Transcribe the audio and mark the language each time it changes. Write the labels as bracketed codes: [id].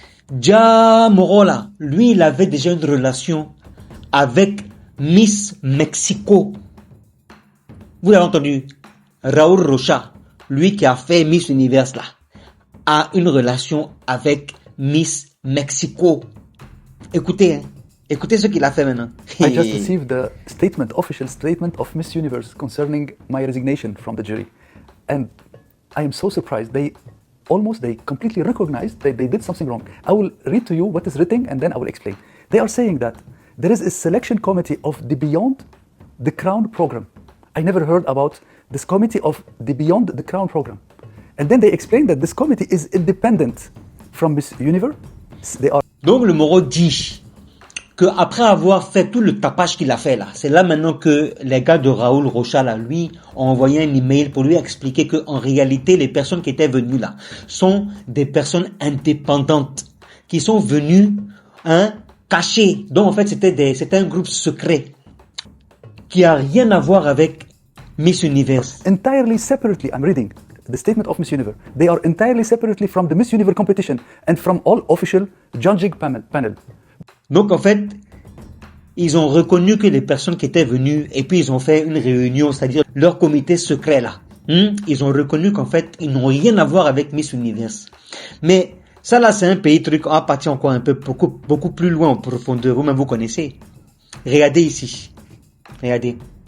[fr] Déjà, Morola, lui, il avait déjà une relation avec Miss Mexico. Vous l'avez entendu? Raoul Rocha, lui qui a fait Miss Univers là, a une relation avec Miss Mexico. Écoutez, hein. Écoutez ce qu'il a fait maintenant. [en] I just received the official statement of Miss Universe concerning my resignation from the jury. And I am so surprised. They completely recognized that they did something wrong. I will read to you what is written and then I will explain. They are saying that there is a selection committee of the Beyond the Crown program. I never heard about this committee of the Beyond the Crown program. And then they explain that this committee is independent from Miss Universe. [fr] Donc le Moro dit qu'après avoir fait tout le tapage qu'il a fait là, c'est là maintenant que les gars de Raoul Rocha là, lui, ont envoyé un email pour lui expliquer que en réalité, les personnes qui étaient venues là sont des personnes indépendantes qui sont venues, cachées. Donc en fait, c'était un groupe secret qui a rien à voir avec Miss Universe. [en] Entirely separately, I'm reading the statement of Miss Universe. They are entirely separately from the Miss Universe competition and from all official judging panel. [fr] Donc en fait, ils ont reconnu que les personnes qui étaient venues et puis ils ont fait une réunion, c'est-à-dire leur comité secret là. Ils ont reconnu qu'en fait, ils n'ont rien à voir avec Miss Universe. Mais ça là, c'est un pays truc, on va partir encore un peu beaucoup plus loin en profondeur. Vous-même vous connaissez. Regardez ici. Regardez.